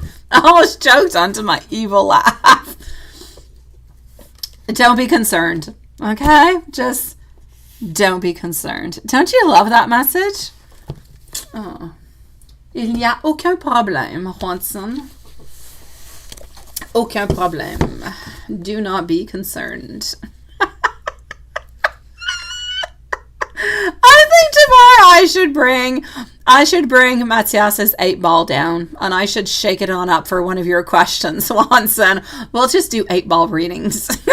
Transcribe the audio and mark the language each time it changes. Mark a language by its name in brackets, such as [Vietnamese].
[English] I almost choked onto my evil laugh. Don't be concerned, okay? Just don't be concerned. Don't you love that message? Oh. [French] Il n'y a aucun problème, Watson. Aucun problème. [English] Do not be concerned. I think tomorrow I should bring Matthias's 8-ball down, and I should shake it on up for one of your questions, Watson. We'll just do 8-ball readings.